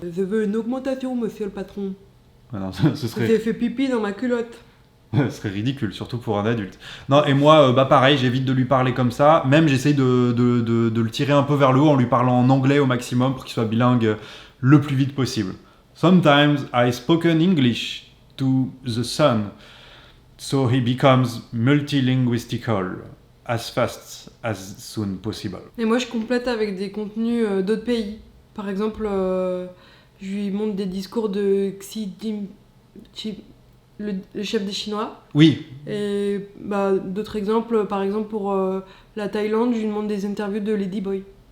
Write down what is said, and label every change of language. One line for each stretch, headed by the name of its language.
French: Je veux une augmentation, monsieur le patron. Ah non, ce serait... J'ai fait pipi dans ma culotte. Ce serait ridicule, surtout pour un adulte. Non, et moi, pareil, j'évite de lui parler comme ça. Même, j'essaye de le tirer un peu vers le haut en lui parlant en anglais au maximum pour qu'il soit bilingue le plus vite possible.
English: Sometimes I spoken English to the son, so he becomes multilinguistical. As fast as soon possible.
French: Et moi, je complète avec des contenus d'autres pays. Par exemple, je lui montre des discours de Xi Jinping. le chef des Chinois. Oui, Et d'autres exemples, par exemple pour la Thaïlande, je lui demande des interviews de Ladyboy.